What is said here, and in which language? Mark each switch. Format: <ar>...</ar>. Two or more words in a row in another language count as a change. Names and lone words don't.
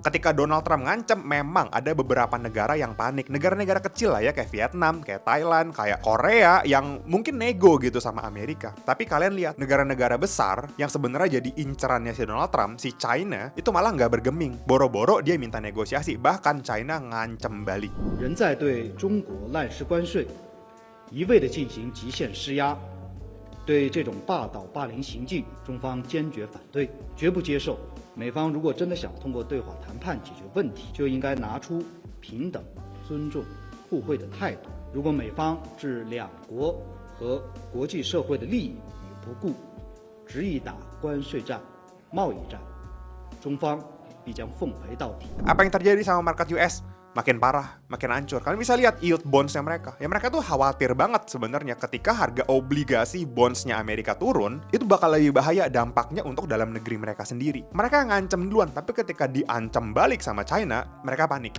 <id>Ketika Donald Trump ngancam, memang ada beberapa negara yang panik. Negara-negara kecil lah ya, kayak Vietnam, kayak Thailand, kayak Korea yang mungkin nego gitu sama Amerika. Tapi kalian lihat negara-negara besar yang sebenarnya jadi incerannya si Donald Trump, si China, itu malah nggak bergeming. Boro-boro dia minta negosiasi, bahkan China ngancam balik.</id> <zh>仍在对中国滥施关税，一味地进行极限施压，对这种霸道霸凌行径，中方坚决反对，绝不接受。美方如果真的想通过对话谈判解决问题，就应该拿出平等、尊重、互惠的态度。如果美方置两国和国际社会的利益于不顾，执意打关税战、贸易战，中方必将奉陪到底。</zh> <id>Apa yang terjadi sama</id> <en>market US?</en> <id>Makin parah, makin hancur. Kalian bisa lihat</id> <en>yield bonds-</en> <id>nya mereka. Ya mereka tuh khawatir banget sebenarnya ketika harga obligasi bonds-nya Amerika turun, itu bakal lebih bahaya dampaknya untuk dalam negeri mereka sendiri. Mereka ngancem duluan, tapi ketika diancam balik sama China, mereka panik.</id>